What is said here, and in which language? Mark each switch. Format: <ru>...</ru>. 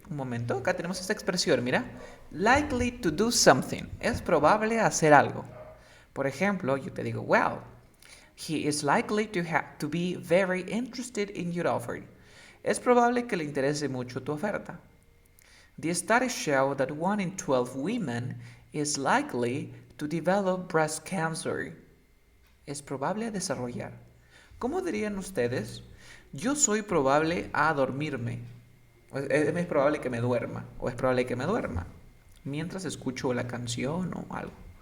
<es>Un momento, acá tenemos esta expresión, mira.</es> <en>Likely to do something.</en> <es>Es probable hacer algo. Por ejemplo, yo te digo,</es> <en>well, he is likely to be very interested in your offer.</en> <es>Es probable que le interese mucho tu oferta.</es> <en>The studies show that 1 in 12 women is likely to develop breast cancer.</en> <es>Es probable desarrollar. ¿Cómo dirían ustedes? Yo soy probable a dormirme. Es probable que me duerma. O es probable que me duerma. Mientras escucho la canción o algo.</es>